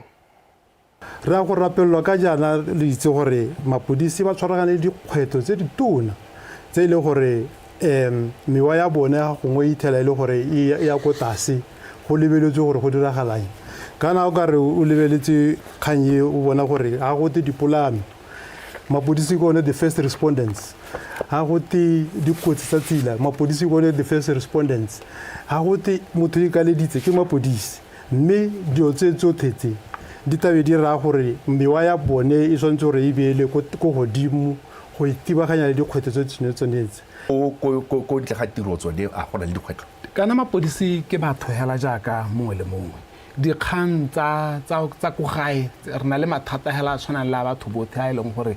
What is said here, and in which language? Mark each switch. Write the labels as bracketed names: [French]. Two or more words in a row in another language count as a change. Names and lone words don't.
[Tswana] Re a go rapelelwa ka jaana le itse gore mapodisi ba tshwaragane dikgwetlho tse ditona tse ile gore mewa ya bone gongwe ithela ile gore ya ko tlase go lebeletswe gore go diragalang kana o ka re o lebeletse kganye o bona gore ga go te dipolame mapodisi kone [English] the first respondents [Tswana] ha go te dikotsi tsa tsela mapodisi bone [English] the first respondents [Tswana] ha go te motho e kaleditse ke mapodisi mme dio tse tsothetse di tabe di ra gore mewa ya bone e tshwantse gore e beele ko godimo go itibaganya le dikgwetlho tse tshwanetse ko ntle ga tiro tsone a gona le dikgwetlho kana mapodisi ke batho hela jaaka mongwe le mongwe dikgang tsa go gae re na le mathata hela a tshwanang la batho botlhe a leng gore